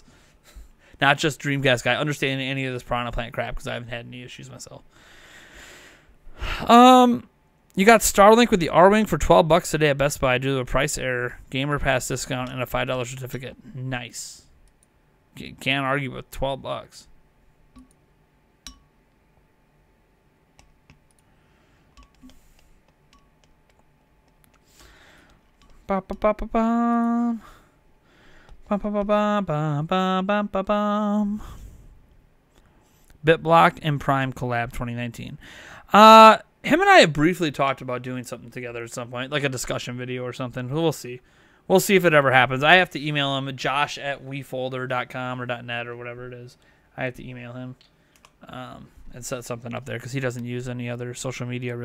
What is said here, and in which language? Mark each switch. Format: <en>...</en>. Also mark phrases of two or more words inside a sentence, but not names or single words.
<en>Not just Dreamcast guy, understanding any of this Piranha Plant crap because I haven't had any issues myself. You got Starlink with the R-Wing for $12 today at Best Buy due to a price error, Gamer Pass discount, and a $5 certificate. Nice. Can't argue with $12. Ba ba ba ba bum. Ba ba ba ba ba ba ba ba bum. BitBlock and Prime collab 2019. Him and I have briefly talked about doing something together at some point, like a discussion video or something. We'll see. We'll see if it ever happens. I have to email him, josh@wefolder.com or .net or whatever it is. I have to email him and set something up there because he doesn't use any other social media really.</en>